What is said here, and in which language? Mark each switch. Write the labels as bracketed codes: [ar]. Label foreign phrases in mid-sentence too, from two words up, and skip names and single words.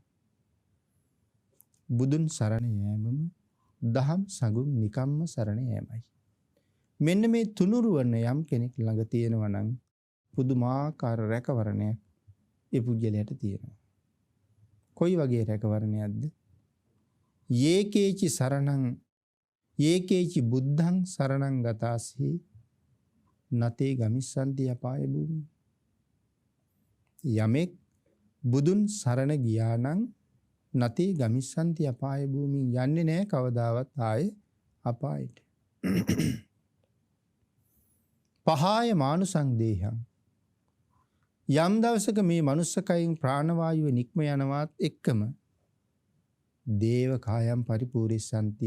[si] බුදුන් සරණ යෑමම දහම් සඟුන් නිකම්ම සරණ යෑමයි. මෙන්න මේ තුනුරුවන යම් කෙනෙක් ළඟ තියෙනවා නම් පුදුමාකාර රැකවරණයක් ඒ පුජ්‍යලයට තියෙනවා. කොයි වගේ රැකවරණයක්ද? [pi] යේකේචි සරණං යේකේචි බුද්ධං සරණං ගතාසි නතේ ගමිස්සන්ති අපාය භූමි. [si] යමෙක් බුදුන් සරණ ගියා නම් [pi] නතේ ගමිස්සන්ති අපාය භූමි, [si] යන්නේ නැහැ කවදාවත් ආයේ අපායට. [pi] පහාය මානුසං දේහං, [si] යම් දවසක මේ මනුස්සකයෙන් ප්‍රාණවායුව නික්ම යනවත් එක්කම [pi] දේව කායම් පරිපූර්ණසන්ති.